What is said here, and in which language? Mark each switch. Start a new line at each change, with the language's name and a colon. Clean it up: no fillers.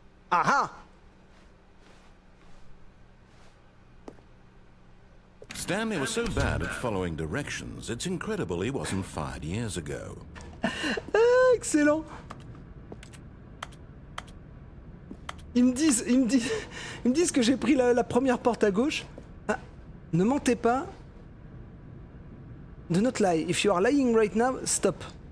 English: Aha! Stanley was so bad at following directions, it's incredible he wasn't fired years ago.
French: Ah, excellent. Ils me disent que j'ai pris la première porte à gauche. Ah, ne mentez pas.
English: Do not lie. If you are lying right now, stop.